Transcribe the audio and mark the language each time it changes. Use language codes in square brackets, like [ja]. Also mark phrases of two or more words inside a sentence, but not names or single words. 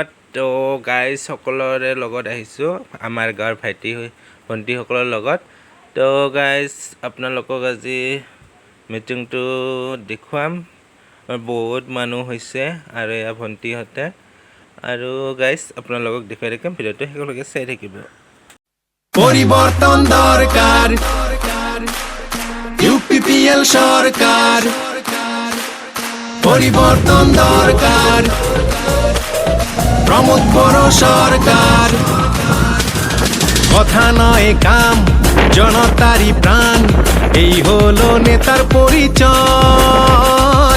[as] তো গাইজ সকলোৰে লগত আহিছোঁ, আমাৰ গাঁৱৰ ভাইটি ভণ্টিসকলৰ লগত। তো গাইজ, আপোনালোকক আজি মিটিংটো দেখুৱাম। বহুত মানুহ হৈছে আৰু এয়া ভণ্টিহঁতে। আৰু গাইজ, আপোনালোকক দেখুৱাই থাকিম, ভিডিঅ'টো শেষলৈকে চাই থাকিব। [bn] পরিবর্তন দরকার, ইউপিপিএল সরকার। পরিবর্তন দরকার, প্রমোদ বড় সরকার। কথা নয় কাম, জনতারই প্রাণ, এই হলো নেতার পরিচয়।